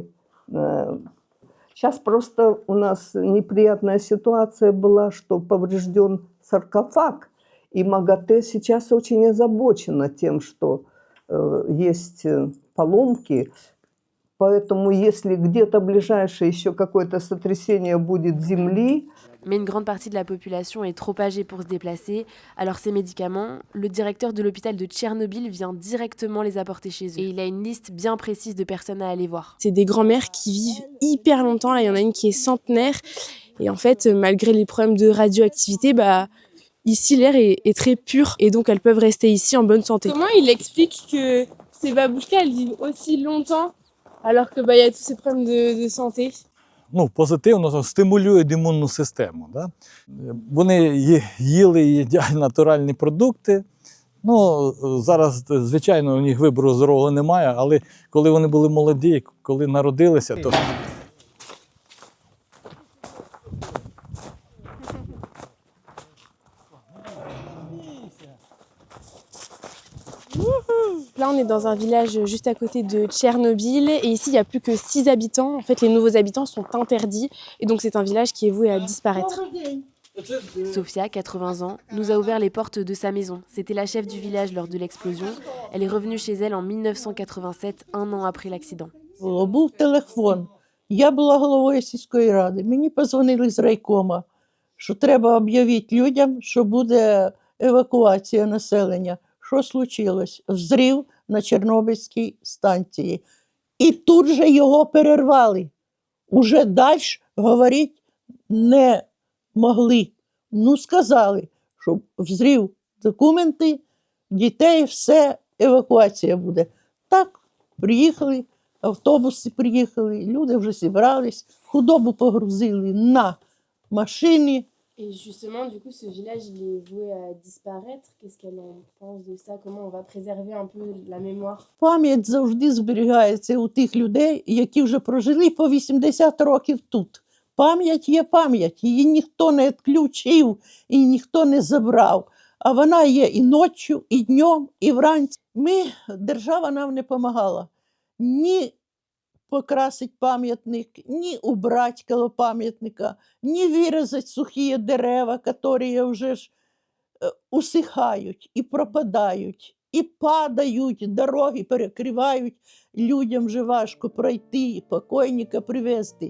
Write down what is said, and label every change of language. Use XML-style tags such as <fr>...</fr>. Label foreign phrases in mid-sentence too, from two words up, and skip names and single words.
<ru>Сейчас просто у нас неприятная ситуация была, что поврежден саркофаг. И МАГАТЭ сейчас очень озабочена тем, что есть поломки. Поэтому если где-то ближайшее еще какое-то сотрясение будет земли...</ru> <fr>Mais une grande partie de la population est trop âgée pour se déplacer. Alors ces médicaments, le directeur de l'hôpital de Tchernobyl vient directement les apporter chez eux. Et il a une liste bien précise de personnes à aller voir. C'est des grands-mères qui vivent hyper longtemps. Là, il y en a une qui est centenaire. Et en fait, malgré les problèmes de radioactivité, ici, l'air est très pur et donc elles peuvent rester ici en bonne santé. Comment il explique que ces babouchkas, elles vivent aussi longtemps alors que y a tous ces problèmes de santé?</fr> <uk>Позитивно стимулюють імунну систему. Да? Вони їли і їдять натуральні продукти. Зараз, звичайно, у них вибору здорового немає, але коли вони були молоді, коли народилися, то...</uk> <fr>Là, on est dans un village juste à côté de Tchernobyl et ici, il n'y a plus que 6 habitants. En fait, les nouveaux habitants sont interdits et donc c'est un village qui est voué à disparaître. Sofia, 80 ans, nous a ouvert les portes de sa maison. C'était la chef du village lors de l'explosion. Elle est revenue chez elle en 1987, un an après l'accident.</fr> <uk>Був телефон. Я була головою сільської ради. Мені позвонили з райкома, що треба об'явити людям, що буде евакуація населення. Що случилось? Взрив на Чорнобильській станції. І тут же його перервали. Уже далі говорити не могли. Сказали, що взрив, документи, дітей, все, евакуація буде. Так, приїхали, автобуси приїхали, люди вже зібрались, худобу погрузили на машини.</uk> <fr>Et justement, du coup, ce village, il est voué à disparaître. Qu'est-ce qu'elle en pense de ça? Comment on va préserver un peu la mémoire?</fr> <uk>Пам'ять завжди зберігається у тих людей, які вже прожили по 80 років тут. Пам'ять є пам'ять, її ніхто не відключив і ніхто не забрав. А вона є і ночі, і днем, і вранці. Держава нам не допомагала ні покрасить пам'ятник, ні убрати коло пам'ятника, ні вирізати сухі дерева, які вже ж усихають і пропадають, і падають, дороги перекривають, людям вже важко пройти, покойника привезти.</uk>